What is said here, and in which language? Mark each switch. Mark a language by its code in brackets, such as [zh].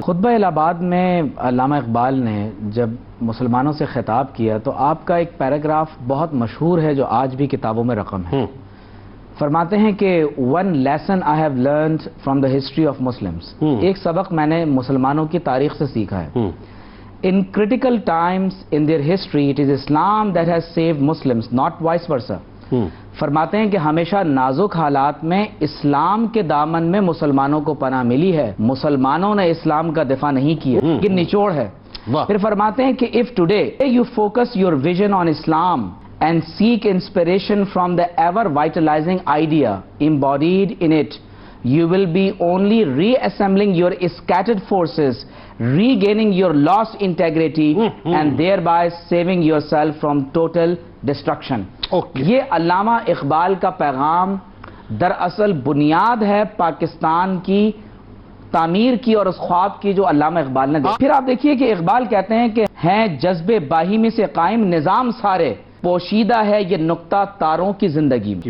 [ur] خطبہ الہ آباد میں علامہ اقبال نے جب مسلمانوں سے خطاب کیا تو آپ کا ایک پیراگراف بہت مشہور ہے جو آج بھی کتابوں میں رقم ہے. فرماتے ہیں کہ [en] One lesson I have learned from the history of Muslims. [ur] ایک سبق میں نے مسلمانوں کی تاریخ سے سیکھا ہے. [en] In critical times in their history, it is Islam that has saved Muslims, not vice versa. [ur] فرماتے ہیں کہ ہمیشہ نازک حالات میں اسلام کے دامن میں مسلمانوں کو پناہ ملی ہے، مسلمانوں نے اسلام کا دفاع نہیں کیا. یہ نچوڑ ہے. پھر فرماتے ہیں کہ [en] if today you focus your vision on Islam and seek inspiration from the ever vitalizing idea embodied in it, you will be only reassembling your scattered forces, regaining your lost integrity and thereby saving yourself from total destruction. [ur] یہ علامہ اقبال کا پیغام دراصل بنیاد ہے پاکستان کی تعمیر کی اور اس خواب کی جو علامہ اقبال نے دی. پھر آپ دیکھیے کہ اقبال کہتے ہیں کہ ہیں جذبے باہمی سے قائم نظام سارے، پوشیدہ ہے یہ نقطہ تاروں کی زندگی میں.